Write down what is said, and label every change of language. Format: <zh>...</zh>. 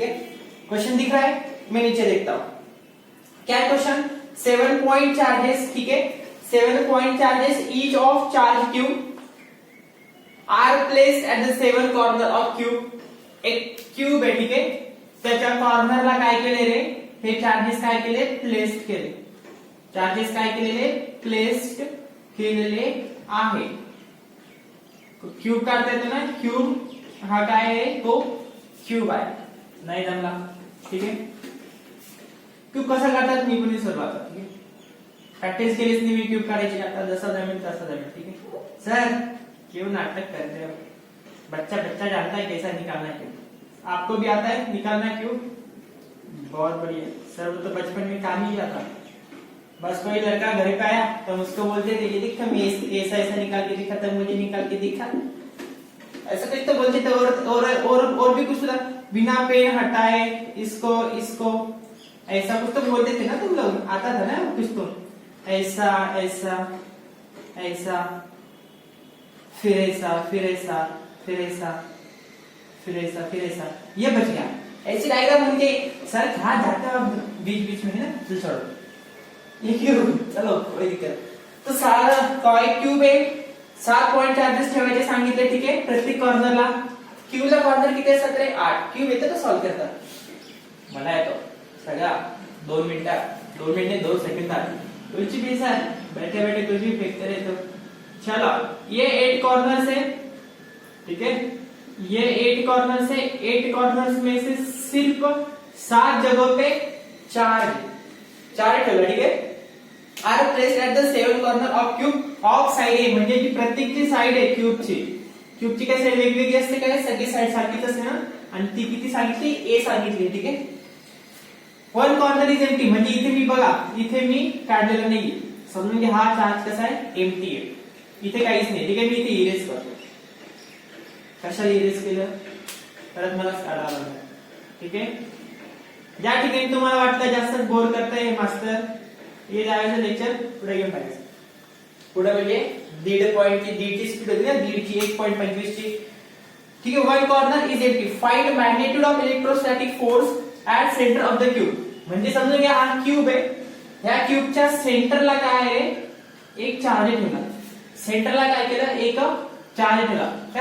<hi>ठीक है, क्वेश्चन दिख रहा है, मैं नीचे देखता हूं क्या है क्वेश्चन.</hi> <en>7 point charges. ठीक है, 7 point charges each of charge cube are placed at the 7 corner of cube.</en> <mr>एक क्यूब आहे. ठीक आहे, त्याच्या कॉर्नरला काय केले रे, हे चार्जेस काय केले प्लेस्ड केले, चार्जेस काय केलेले प्लेस्ड केलेले आहे. क्यूब काढता येतो ना, क्यूब हा काय आहे तो क्यूब आहे, नाही जमला. ठीक आहे, क्यूब कसा काढतात मी पण विसरलो आता. ठीक आहे, प्रॅक्टिस केलीच नाही मी क्यूब काढायची, आता जसा जमेल तसा जमेल.</mr> <hi>ठीक है सर, क्यों नाटक करते हो, बच्चा जानता है कैसा निकालना है, आपको भी आता है निकालना क्यूब, बहुत बढ़िया सर. वो तो बचपन में काम ही आता, बस कोई लड़का घर पे आया तो उसको बोलते थे ये दिखा, मैं ऐसा निकाल के दिखा था, मुझे निकाल के दिखा, ऐसा कुछ तो बोलते थे. और भी कुछ बिना पेन हटाए इसको ऐसा कुछ तो बोलते थे ना तुम लोग, आता था ना कुछ तो, ऐसा ऐसा ऐसा फिर ऐसा फिर ऐसा फिर ऐसा फिर ऐसा फिर ऐसा, ये बच गया. ऐसी डायग्राम उनके सर कहाँ जाते हो बीच में है ना, तो छोड़ो ये क्यूब, चलो कोई दिक्कत.</hi> <mr>तो सारा एक क्यूब आहे, 7 पॉइंट चार्जेस ठेवायचे सांगितले. ठीक आहे, प्रत्येक कॉर्नरला. क्यूबला कॉर्नर किती असतात रे 8. क्यूब येतं तर सॉल्व करतात, मला येतो सगळा 2 मिनिटात 2 सेकंदात.</mr> <hi>कुछ भी सर बैठे बैठे कुछ भी फेंकते रहते हो. चलो ये 8 कॉर्नर्स है. ठीक है, ये 8 कॉर्नर्स है, 8 कॉर्नर्स में से सिर्फ 7 जगहों पे</hi> <mr>चार ठेवला. ठीक है,</mr> <en>are placed at the 7 corner of cube of side a,</en> <mr>म्हणजे जी प्रत्येकची साइड आहे क्यूबची काय साइड वेगवेगळी असते, काय सगळी साइड सारखीच असते ना, आणि ती किती सांगितली ए सांगितली. ठीक आहे,</mr> <en>1 corner is empty,</en> <mr>म्हणजे इथे मी बघा इथे मी काढलेलं नाही, समजून घ्या हा चार्ज कसा आहे एम्प्टी आहे. इथे काहीच नाही, ठीक आहे. मी इथे इरेज करतो. कशाला इरेज केलं परत मला काढावं लागेल, ठीक आहे. ज्या ठिकाणी तुम्हाला वाटतं जास्त बोर करताय हे मास्तर, हे जायचं लेक्चर पुढे घेऊन टाकायचं. पुढे म्हणजे 1.5ची स्पीड होती ना, 1.25 ची, ठीक आहे.</mr> <en>One corner is empty, find magnitude of electrostatic force at centre of the cube.</en> <mr>म्हणजे समजून घ्या हा क्यूब आहे, ह्या क्यूबच्या सेंटरला काय आहे, एक चार्ज ठेवला. सेंटरला काय केलं, एक चार्ज ठेवला.</mr>